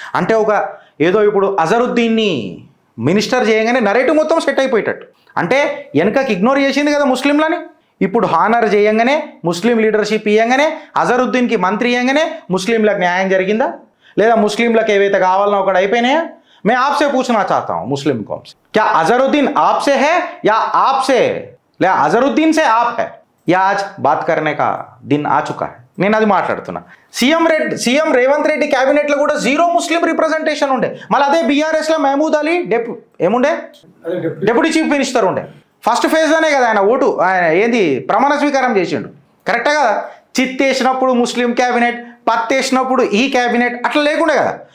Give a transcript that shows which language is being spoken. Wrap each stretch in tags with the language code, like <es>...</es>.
<te>అంటే ఏదో ఇప్పుడు అజరుద్దీన్ని మినిస్టర్ చేయగానే నరేటివ్ మొత్తం సెట్ అయిపోయేటట్టు. అంటే వెనకకి ఇగ్నోర్ చేసింది కదా ముస్లింలని. ఇప్పుడు హానర్ చేయంగానే, ముస్లిం లీడర్షిప్ ఇవ్వగానే, అజరుద్దీన్కి మంత్రి ఇవ్వగానే ముస్లింలకు న్యాయం జరిగిందా? లేదా ముస్లింలకు ఏవైతే కావాలనో ఒకటి అయిపోయినాయా?</te> <hi>मैं आपसे पूछना चाहता हूँ मुस्लिम कौम से, क्या अजहरुद्दीन आपसे है या आपसे या अजहरुद्दीन से आप है, या आज बात करने का दिन आ चुका है?</hi> <te>నేను అది మాట్లాడుతున్నా. సీఎం రేవంత్ రెడ్డి క్యాబినెట్లో కూడా 0 ముస్లిం రిప్రజెంటేషన్ ఉండే. మళ్ళీ అదే బీఆర్ఎస్లో మహమూద్ అలీ ఏముండే డెప్యూటీ చీఫ్ మినిస్టర్ ఉండే. ఫస్ట్ ఫేజ్లోనే కదా ఆయన ఆయన ప్రమాణ స్వీకారం చేసిండు. కరెక్టే కదా? చిత్తేసినప్పుడు ముస్లిం క్యాబినెట్, పత్తేసినప్పుడు ఈ క్యాబినెట్ అట్లా లేకుండే కదా.</te>